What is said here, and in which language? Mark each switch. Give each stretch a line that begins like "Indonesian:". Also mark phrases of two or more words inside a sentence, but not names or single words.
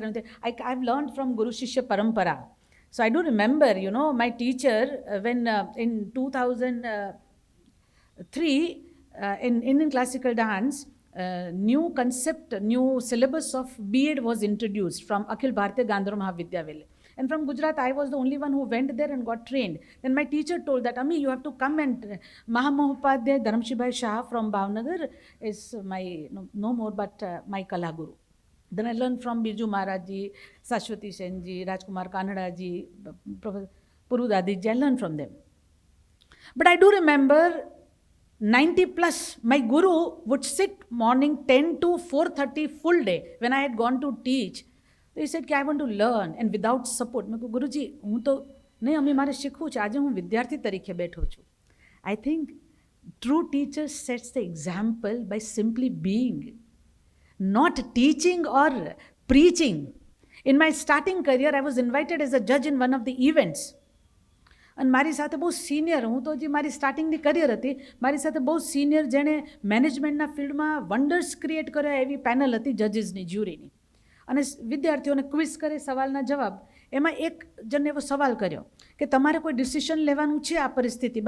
English: I've learned from Guru Shishya Parampara. So I do remember, my teacher, when in 2003, in Indian classical dance, new concept, new syllabus of B.Ed was introduced from Akhil Bharatiya Gandhara Mahavidyalaya. And from Gujarat, I was the only one who went there and got trained. Then my teacher told that, Ami, you have to come and Upadhyay Dharamshibhai Shah from Bhavnagar is my, no more, but my Kala Guru. Then I learned from Birju Maharaj ji, Sashwati Sen ji, Rajkumar Kanhada ji, Prof. Puru Dadi ji, I learned from them. But I do remember 90+, my guru would sit morning 10 to 4:30 full day when I had gone to teach. He said, I want to learn and without support.
Gujarati: મેં કહું ગુરુજી હું તો નહીં અમી મારે શીખું આજ હું વિદ્યાર્થી તરીકે બેઠો છું.
English: I think true teacher sets the example by simply being, not teaching or preaching. In my starting career, I was invited as a judge in one of the events.
Gujarati: અને મારી સાથે બહુ સિનિયર, હું તો હજી મારી સ્ટાર્ટિંગની કરિયર હતી, મારી સાથે બહુ સિનિયર જેણે મેનેજમેન્ટના ફિલ્ડમાં
English: wonders create
Gujarati: કર્યા એવી પેનલ હતી જજીસની, જ્યુરીની. અને વિદ્યાર્થીઓને ક્વિઝ કરે, સવાલના જવાબ. એમાં એક જણે એવો સવાલ કર્યો કે તમારે કોઈ ડિસિશન લેવાનું છે આ પરિસ્થિતિમાં.